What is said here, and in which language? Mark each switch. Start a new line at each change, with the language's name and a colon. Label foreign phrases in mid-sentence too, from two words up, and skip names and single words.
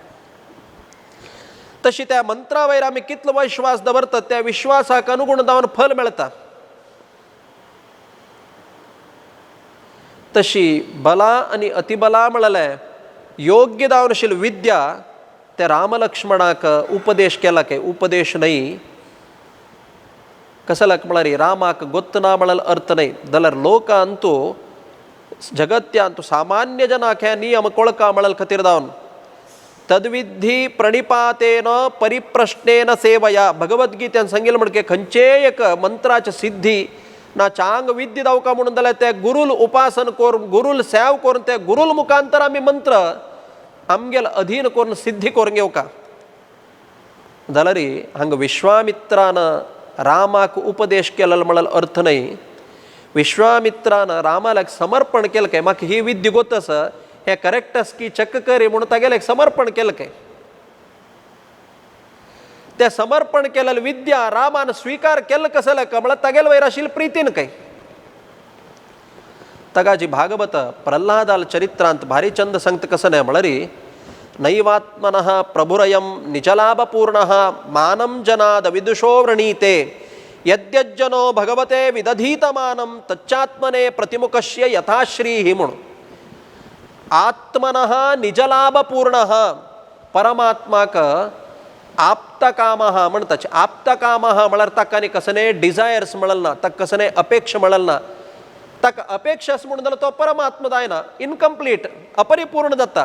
Konkani: तशी त्या मंत्रा वयर आमी कितलो विश्वास दवरतात त्या विश्वासाक अनुगुण जावन फल मेळटा तशी बला आनी अतिबला म्हळ्यार योग्य जावनशील विद्या त्या रामलक्ष्मणाक उपदेश केला के उपदेश न्हय कसलक म्हळरी रामाक गोत्त ना म्हणल अर्थ नाही जाल्यार लोक अंतू जगत्यांतू सामान्य जनाख्या नियम कोळका म्हणल खातीर जावन
Sanskrit: तद्विधी प्रणिपातेन परिप्रश्नेन सेवया
Konkani: भगवद्गीतेन सांगिल्लें म्हणजे खंयचे एक मंत्राची सिद्धी ना चांग विद्य जावका म्हणून जाल्यार ते गुरुल उपासन करून गुरुल सेव करून ते गुरुल मुखांतर आमी मंत्र आमगेल अधीन करून सिद्धी करून घेवका जाल्यार हांगा विश्वामित्रान रामाक उपदेश केलेलो म्हणल अर्थ नाही. विश्वामित्रान रामाला समर्पण केलं काय म्हाका ही विद्य गोतस हे करेक्ट की चेक करी म्हणून तागेलें समर्पण केलं काय. ते समर्पण केलेलं विद्या रामान स्वीकार केलं कसं का म्हळ्यार तागेल वयर आशिल्ली प्रितीन काय. तगाची भागवत प्रल्हादाल चरित्रांत भारी चंद सांगता कसं नाही म्हळ्यार
Sanskrit: नैवात्मनः प्रभुरयं निजलाभपूर्णः मानं जनाद विदुषो वृणीते यद्यज्जनो भगवते विदधीतमानं तच्चात्मने प्रतिमुखस्य यथाश्रीहि
Konkani: म्हणून
Sanskrit: आत्मनः निजलाभपूर्णः
Konkani: परमात्माक आप्तकामः म्हणटाचे आप्तकामः म्हळ्यार ताका आनी कसले डिझायर्स म्हणल ना ताका कसले अपेक्षा म्हणल ना ताका अपेक्षास म्हणून जाल्यार तो परमात्मा जायना इनकम्प्लीट अपरिपूर्ण जाता.